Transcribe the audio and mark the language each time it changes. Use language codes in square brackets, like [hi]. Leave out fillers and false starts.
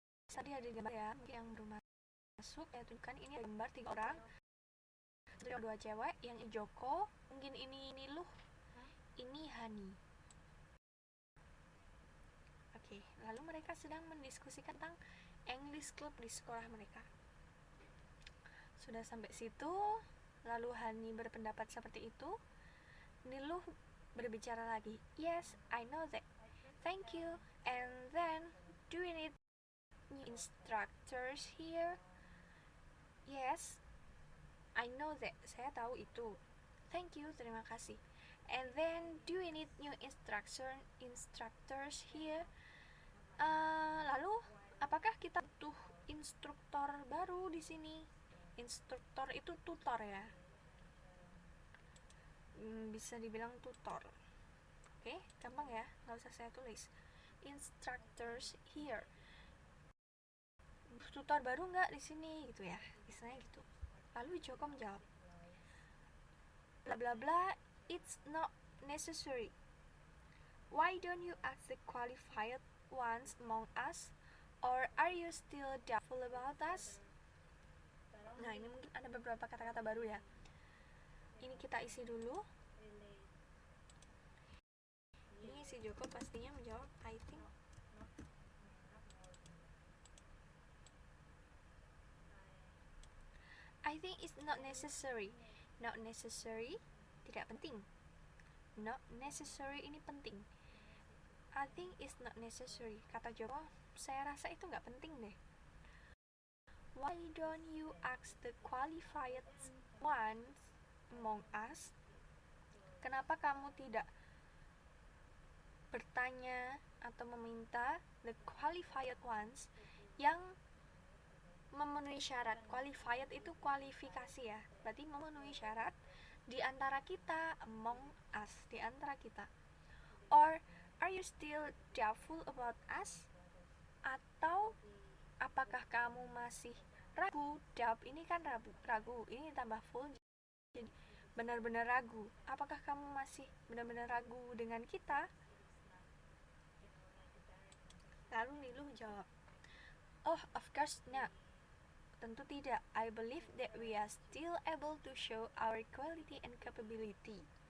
[id] Tadi ada gambar ya, yang belum masuk, saya tunjukkan. Ini ada gambar 3 orang, 2 cewek, yang Joko, mungkin ini Niluh, ini Hani. Oke, lalu mereka sedang mendiskusikan tentang English Club di sekolah mereka. Sudah sampai situ, lalu Hani berpendapat seperti itu. Niluh berbicara lagi, [en] yes, I know that, thank you, and then do we need new instructors here? Yes, I know that. [id] Saya tahu itu. [en] Thank you, [id] terima kasih. [en] And then, do we need new instructors here? [id] Lalu, apakah kita butuh instruktur baru di sini? Instruktur itu tutor ya. Bisa dibilang tutor. Oke, gampang ya, nggak usah saya tulis. [en] Instructors here. [id] Tutor baru nggak di sini gitu ya, istilahnya gitu. Lalu Joko menjawab, bla bla bla, [en] it's not necessary. Why don't you ask the qualified ones among us? Or are you still doubtful about us? [id] Nah, ini mungkin ada beberapa kata-kata baru ya. Ini kita isi dulu. Ini si Joko pastinya menjawab, [en] I think it's not necessary. Not necessary, [id] tidak penting. Not necessary ini penting. [en] I think it's not necessary. [id] Kata Joko, saya rasa itu nggak penting deh. [en] Why don't you ask the qualified ones among us? [id] Kenapa kamu tidak bertanya atau meminta [en] the qualified ones [id] yang memenuhi syarat. Qualified itu kualifikasi ya, berarti memenuhi syarat di antara kita, [en] among us, [id] di antara kita. [en] Or are you still doubtful about us? [id] Atau apakah kamu masih ragu? Doubt ini kan ragu, ini tambah full jadi benar-benar ragu. Apakah kamu masih benar-benar ragu dengan kita? Lalu Niluh jawab, [en] oh of course not. [id] Tentu tidak. [en] I believe that we are still able to show our quality and capability.